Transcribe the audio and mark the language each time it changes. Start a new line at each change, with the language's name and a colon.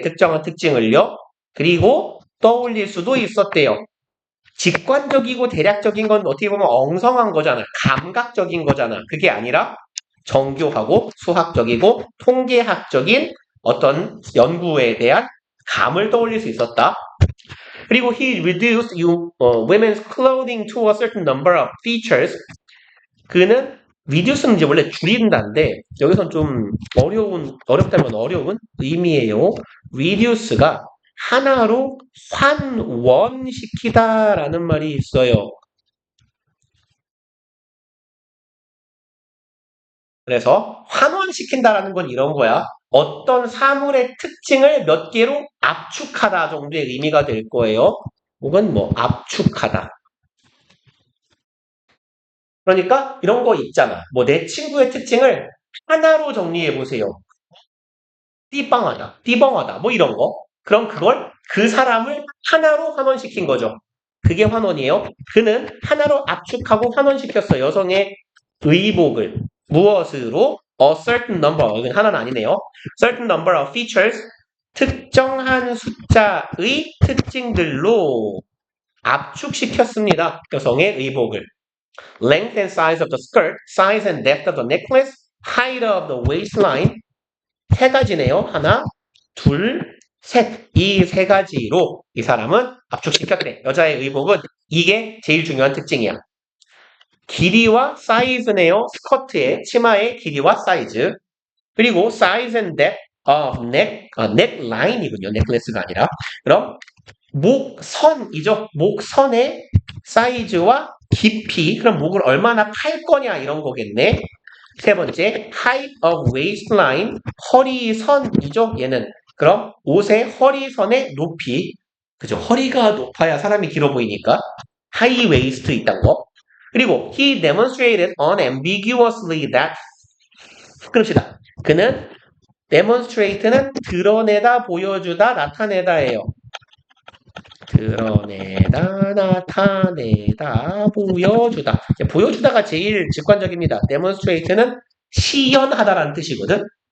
Korean: 특정한 특징을요. 그리고 떠올릴 수도 있었대요. 직관적이고 대략적인 건 어떻게 보면 엉성한 거잖아. 감각적인 거잖아. 그게 아니라 정교하고 수학적이고 통계학적인 어떤 연구에 대한 감을 떠올릴 수 있었다. 그리고
English: he reduced women's clothing to a certain number of features.
Korean: 그는 reduce는 이제 원래 줄인다인데 여기선 좀 어렵다면 어려운 의미예요. reduce가 하나로 환원시키다라는 말이 있어요. 그래서 환원시킨다라는 건 이런 거야. 어떤 사물의 특징을 몇 개로 압축하다 정도의 의미가 될 거예요. 혹은 뭐 압축하다. 그러니까 이런 거 있잖아. 뭐 내 친구의 특징을 하나로 정리해 보세요. 띠빵하다, 띠벙하다, 뭐 이런 거. 그럼 그걸 그 사람을 하나로 환원시킨 거죠. 그게 환원이에요. 그는 하나로 압축하고 환원시켰어. 여성의 의복을. 무엇으로?
English: A certain number.
Korean: 이건 하나는 아니네요.
English: certain number of features.
Korean: 특정한 숫자의 특징들로 압축시켰습니다. 여성의 의복을.
English: Length and size of the skirt, size and depth of the necklace, height of the waistline.
Korean: 세 가지네요. 하나, 둘, 셋. 이 세 가지로 이 사람은 압축시켰대. 여자의 의복은 이게 제일 중요한 특징이야. 길이와 사이즈네요. 스커트의 치마의 길이와 사이즈. 그리고
English: size and depth of neckline이군요.
Korean: 넥클래스가 아니라. 그럼 목선이죠. 목선의 사이즈와 깊이. 그럼 목을 얼마나 팔 거냐 이런 거겠네. 세 번째,
English: height of waistline.
Korean: 허리선이죠. 얘는. 그럼 옷의 허리선의 높이. 그죠. 허리가 높아야 사람이 길어 보이니까. high waist 있다는 거. 그리고
English: he demonstrated unambiguously that.
Korean: 그럽시다. 그는 demonstrate는 드러내다, 보여주다, 나타내다예요. 드러내다, 나타내다, 보여주다. 보여주다가 제일 직관적입니다. demonstrate는 시연하다라는 뜻이거든.